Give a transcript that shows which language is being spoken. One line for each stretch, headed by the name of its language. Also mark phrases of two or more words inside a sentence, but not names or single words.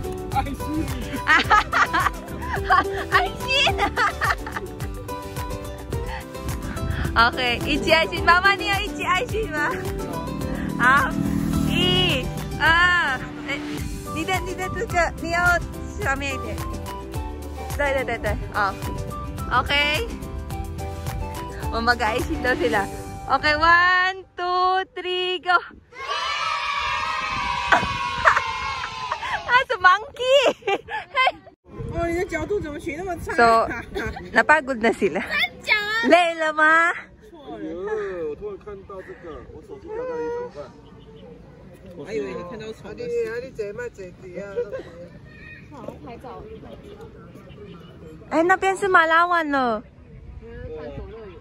Chinese: 爱心。OK， 一起爱心，妈妈你要一起爱心吗？好，1、2，你的这个你要上面一点。对，好 ，OK。
Filipino: 我们mag-爱心 daw sila.
English: Okay, 1, 2, 3, go! That's a monkey!
Chinese: 哦，你的角度怎么取那么差？
Filipino: So, napagod na sila.
Chinese: 累了吗？我突然看到这个，我手机掉在怎么办？我还以为你看到虫。你这卖这底啊？好，拍照。哎，那边是马拉湾了。探索乐园。